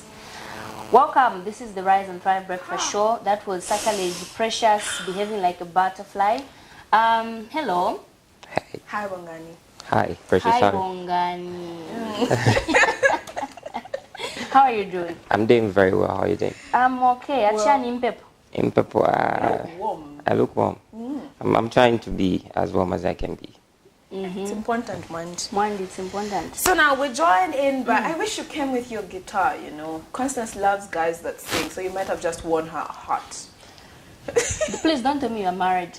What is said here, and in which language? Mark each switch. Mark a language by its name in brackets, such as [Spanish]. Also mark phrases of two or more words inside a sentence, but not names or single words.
[English] Welcome, this is the Rise and Thrive Breakfast Show. That was Sakalage Precious, behaving like a butterfly. Hello. Hey. Hi, Bongani. Hi, Precious. Hi, Bongani. How are you doing? I'm doing very well. How are you doing? I'm okay. [Bemba] Achani Impepo. [English] Impepo, I look warm. I'm trying to be as warm as I can be. It's important, It's important. So now we're joined in by, I wish you came with your guitar, you know. Constance loves guys that sing, so you might have just won her heart. Please don't tell me you're married.